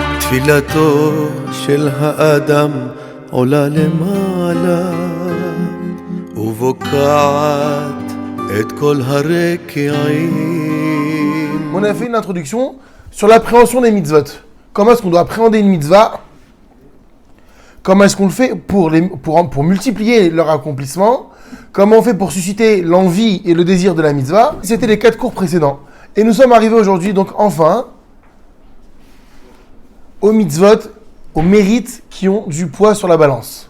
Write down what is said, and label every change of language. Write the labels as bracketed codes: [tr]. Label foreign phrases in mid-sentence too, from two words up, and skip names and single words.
[he] תפילתו של האדם עולה למעלה ובוקעת את כל הרקיעים. [fr] On a fait une introduction sur l'appréhension des mitzvot. Comment est-ce qu'on doit appréhender une mitzvah? Comment est-ce qu'on le fait pour multiplier leur accomplissement? Comment on fait pour susciter l'envie et le désir de la mitzvah? C'était les 4 cours précédents. Et nous sommes arrivés aujourd'hui, donc enfin, aux mitzvot, aux mérites qui ont du poids sur la balance.